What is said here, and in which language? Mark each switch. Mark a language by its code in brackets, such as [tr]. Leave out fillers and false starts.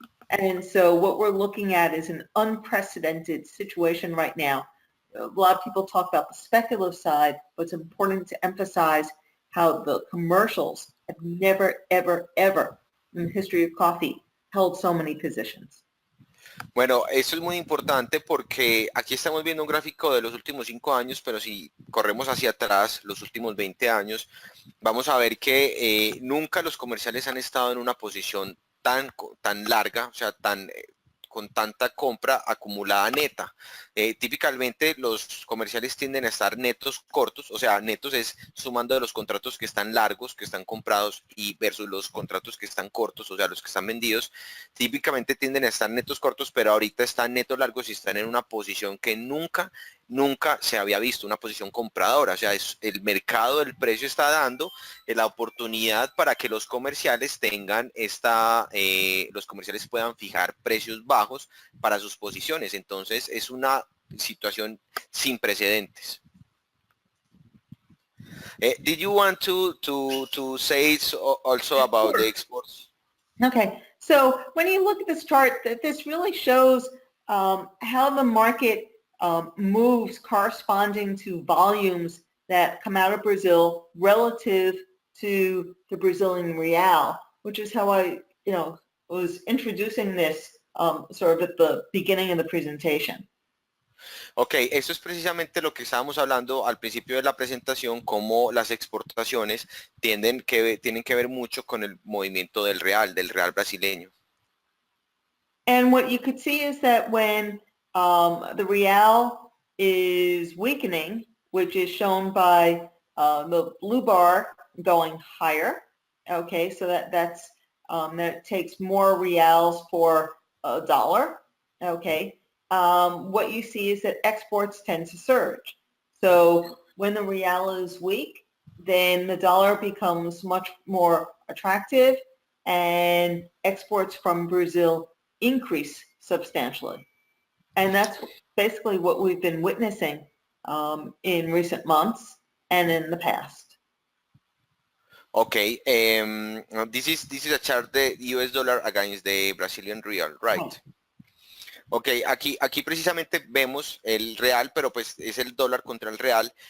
[en] And so what we're looking at is an unprecedented situation right now. A lot of people talk about the speculative side, but it's important to emphasize how the commercials have never, ever, ever in the history of coffee held so many positions. [es] Bueno, eso es muy importante porque aquí estamos viendo un gráfico de los últimos 5 años, pero si corremos hacia atrás, los últimos 20 años, vamos a ver que nunca los comerciales han estado en una posición tan larga, o sea, con tanta compra acumulada neta. Típicamente los comerciales tienden a estar netos cortos, o sea, netos es sumando de los contratos que están largos, que están comprados y versus los contratos que están cortos, o sea, los que están vendidos, típicamente tienden a estar netos cortos, pero ahorita están netos largos y están en una posición que nunca se había visto, una posición compradora, o sea, el mercado del precio está dando la oportunidad para que los comerciales tengan los comerciales puedan fijar precios bajos para sus posiciones. Entonces es una situación sin precedentes. [en] Did you want to say also about the exports? Okay, so when you look at this chart, this really shows how the market moves corresponding to volumes that come out of Brazil relative to the Brazilian real, which is how I, was introducing this sort of at the beginning of the presentation. [es] Ok, eso es precisamente lo que estábamos hablando al principio de la presentación, cómo las exportaciones tienen que ver mucho con el movimiento del real brasileño. [en] And what you could see is that when the real is weakening, which is shown by the blue bar going higher, okay, so that takes more reals for a dollar, okay. What you see is that exports tend to surge. So when the real is weak, then the dollar becomes much more attractive and exports from Brazil increase substantially. And that's basically what we've been witnessing in recent months and in the past. Okay, this is a chart, the US dollar against the Brazilian real, right? Oh. [es] Ok, aquí precisamente vemos el real, pero pues es el dólar contra el real.